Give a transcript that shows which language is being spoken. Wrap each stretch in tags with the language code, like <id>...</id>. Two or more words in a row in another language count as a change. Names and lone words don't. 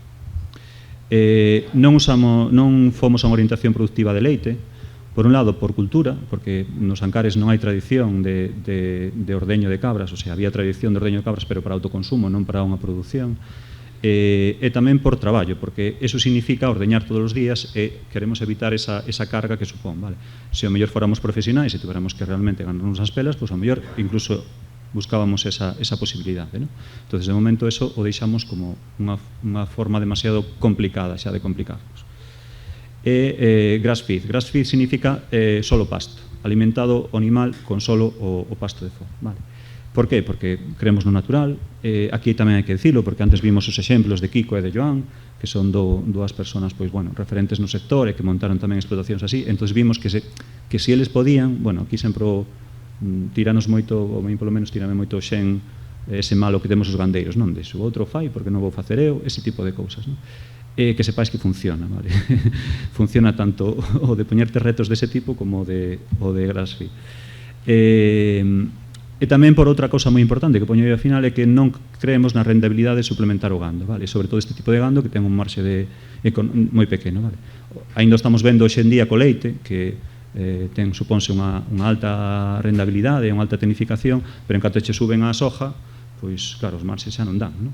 <gl>Non fomos a unha orientación productiva de leite, por un lado, por cultura, porque nos Ancares non hai tradición de ordeño de cabras, o sea, había tradición de ordeño de cabras, pero para autoconsumo, non para unha produción, e tamén por traballo, porque eso significa ordeñar todos os días e queremos evitar esa carga que supón, vale? Se ao mellor fóramos profesionais e tuveramos que realmente ganarnos as pelas, pois ao mellor incluso buscábamos esa posibilidade, ¿no? Entonces, de momento, eso o deixamos como unha forma demasiado complicada xa de complicarnos.</gl> <en>Grass feed. Grass feed</en> <gl>significa solo pasto, alimentado o animal con solo o pasto de fora, vale? Por qué? Porque creemos no natural. Aquí tamén hai que dicilo, porque antes vimos os exemplos de Kiko e de Joan, que son dúas persoas, pois, bueno, referentes no sector e que montaron tamén explotacións así. Entón, vimos que se eles podían, bueno, aquí sempre tiranos moito, ou polo menos tirame moito xen ese malo que temos os gandeiros, non? O outro fai, porque non vou facer eu, ese tipo de cousas, non? Que sepáis que funciona, vale? Funciona tanto o de poñerte retos dese tipo como o de</gl> <en>grass feed.</en> <gl>E tamén por outra cousa moi importante que poño aí ao final é que non creemos na rentabilidade de suplementar o gando, vale? Sobre todo este tipo de gando que ten un marxe moi pequeno, vale? Ainda estamos vendo hoxe en día co leite que supónse unha alta rentabilidade, unha alta tecnificación, pero en canto che suben a soja, pois claro, os marxes xa non dan, non?</gl>